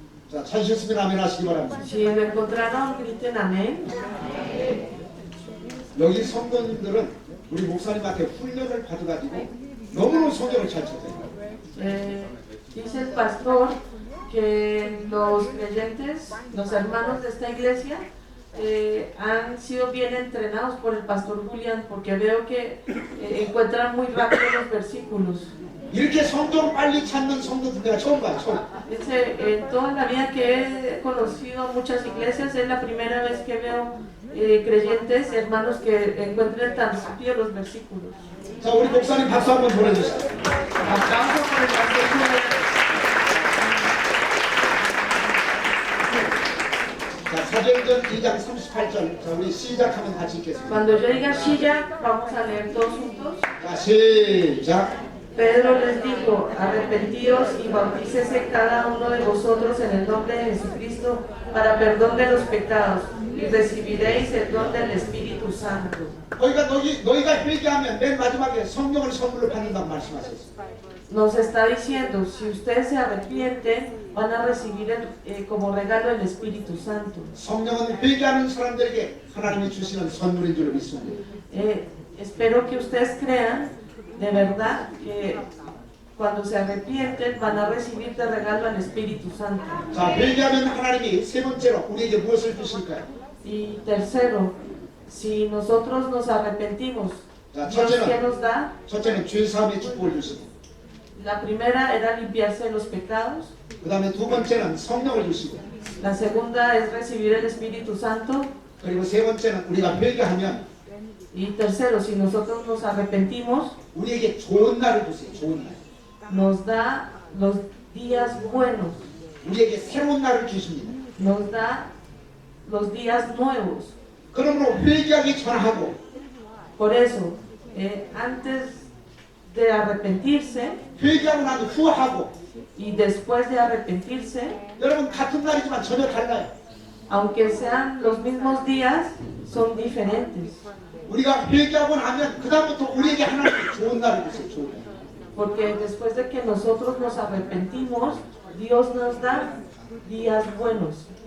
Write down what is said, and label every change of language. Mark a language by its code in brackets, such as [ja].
[ko] 자, 찾으셨으면 아멘 하시기 바랍니다. [es] Si lo encontraron, griten amén. [ko] 여기 성도님들은 우리 목사님한테 훈련을 받아가지고 너무너무 성경을 잘 찾아요. [es] Dice el pastor que los creyentes, los hermanos de esta iglesia, han sido bien entrenados por el pastor Julián, porque veo que encuentran muy rápido los versículos. [ko] 이렇게 성경 빨리 찾는 성도들 내가 처음 봐요. 처음. [es] Dice, en toda la vida que he conocido muchas iglesias, es la primera vez que veo creyentes, hermanos, que encuentren tan rápido los versículos. [ko] 자, 우리 목사님 박수 한번 보내주세요. [es] Aplauso por el pastor Julián. [ko] 자, 사도행전 2장 38절. 자, 우리 시작하면 같이 읽겠습니다. [es] Cuando yo diga Shilla, vamos a leer todos juntos. [ko] 자, 시작. [es] Pedro les dijo, arrepentíos y bautícese cada uno de vosotros en el nombre de Jesucristo para perdón de los pecados y recibiréis el don del Espíritu Santo. [ko] 그러니까 너희가 회개하면 맨 마지막에 성령을 선물로 받는다고 말씀하셨어요. [es] Nos está diciendo, si ustedes se arrepienten, van a recibir como regalo el Espíritu Santo. [ko] 성령은 회개하는 사람들에게 하나님이 주시는 선물인 줄 믿습니다. [es] Espero que ustedes crean de verdad que cuando se arrepienten van a recibir de regalo al Espíritu Santo. [ko] 자, 회개하면 하나님이 세 번째로 우리에게 무엇을 주실까요? [es] Y tercero, si nosotros nos arrepentimos, [ko] 자, [es] Dios ¿qué nos da? [ko] 첫째는 죄 사함의 축복을 주시고, [es] La primera era limpiarse de los pecados. [ko] 그 다음에 두 번째는 성령을 주시고, [es] La segunda es recibir el Espíritu Santo. [ko] 그리고 세 번째는 우리가 회개하면 [es] Y tercero, si nosotros nos arrepentimos, [ko] 우리에게 좋은 날을 주세요. 좋은 날. [es] nos da los días buenos, [ko] 우리에게 새로운 날을 주십니다. [es] nos da los días nuevos. [ko] 그러므로 회개하기 전하고 [es] Por eso, antes de arrepentirse [ko] 회개하고 난 후하고 [es] y después de arrepentirse, [ko] 여러분 같은 날이지만 전혀 달라요. [es] aunque sean los mismos días, son diferentes. [ko] 우리가 회개하고 나면 그 다음부터 우리에게 하나님 좋은 날을 주세요. 좋은 날. [es] Porque después de que nosotros nos arrepentimos, Dios nos da días buenos.